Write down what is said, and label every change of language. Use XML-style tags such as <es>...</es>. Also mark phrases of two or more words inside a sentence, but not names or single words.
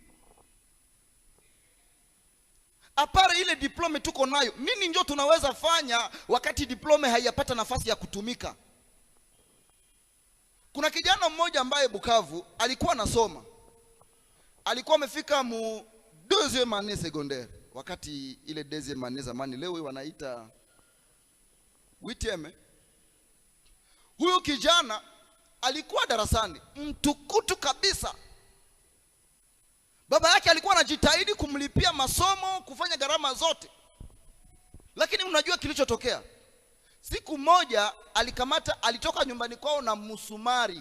<sw>Apare ile diploma tuko nayo, nini ndio tunaweza fanya wakati diploma haijapata nafasi ya kutumika? Kuna kijana mmoja ambaye Bukavu alikuwa anasoma. Alikuwa amefika mu</sw> <fr>deuxième année</fr> <sw>secondaire. Wakati ile</sw> <fr>deuxième année</fr> <sw>zamani, leo wanaita huitième. Huyu kijana alikuwa darasani mtukutu kabisa. Baba yake alikuwa anajitahidi kumlipia masomo, kufanya gharama zote. Lakini mnajua kilichotokea? Siku moja alitoka nyumbani kwao na msumari.</sw>